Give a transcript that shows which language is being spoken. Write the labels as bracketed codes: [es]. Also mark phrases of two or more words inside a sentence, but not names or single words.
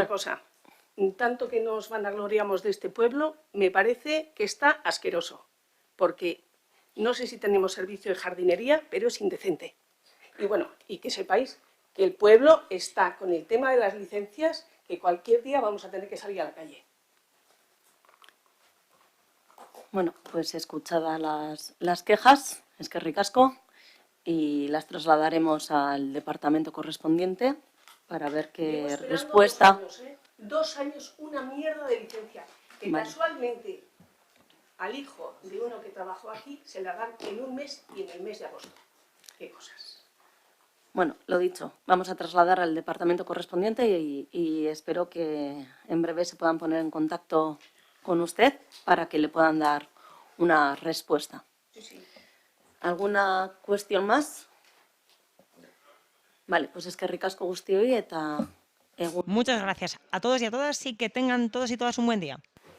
[es] otra cosa, tanto que nos vanagloriamos de este pueblo, me parece que está asqueroso, porque no sé si tenemos servicio de jardinería, pero es indecente. Y bueno, y que sepáis que el pueblo está con el tema de las licencias, que cualquier día vamos a tener que salir a la calle. Bueno, pues escuchadas las quejas, [eu] eskerrik asko, [es] y las trasladaremos al departamento correspondiente para ver qué respuesta... 2 años, ¿eh? 2 años, una mierda de licencia, que Vale. casualmente al hijo de uno que trabajó aquí se la dan en un mes y en el mes de agosto. Qué cosas. Bueno, lo dicho, vamos a trasladar al departamento correspondiente y espero que en breve se puedan poner en contacto con usted para que le puedan dar una respuesta. Sí, sí. ¿Alguna cuestión más? Vale, pues [eu] eskerrik asko guztioi eta Egun. [es] Muchas gracias a todos y a todas y que tengan todos y todas un buen día.